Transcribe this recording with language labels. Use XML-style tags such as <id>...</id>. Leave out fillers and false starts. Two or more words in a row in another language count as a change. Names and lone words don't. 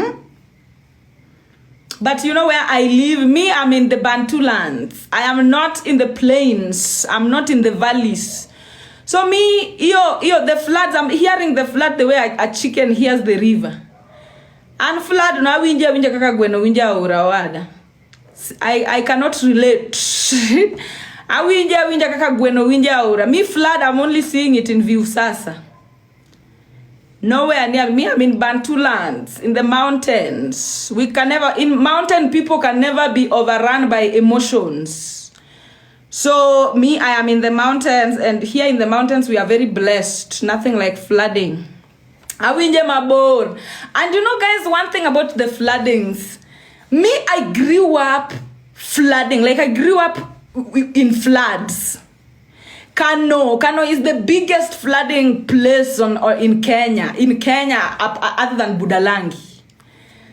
<en>But you know where I live? Me, I'm in the Bantu lands. I am not in the plains. I'm not in the valleys. So me, the floods, I'm hearing the flood the way a chicken hears the river. And flood,</en> <luo>na winja kaka gweno winja urawada.</luo> <en>I cannot relate.</en> <luo>I winja kaka gweno winja ura.</luo> <en>Me flood, I'm only seeing it in view sasa. Nowhere near me. I'm in Bantu lands, in the mountains. Mountain people can never be overrun by emotions. So me, I am in the mountains, and here in the mountains, we are very blessed. Nothing like flooding.</en> <luo>Awinje mabor.</luo> <en>And you know, guys, one thing about the floodings. Me, I grew up flooding. Like, I grew up in floods. Kano is the biggest flooding place in Kenya, other than Budalangi.</en>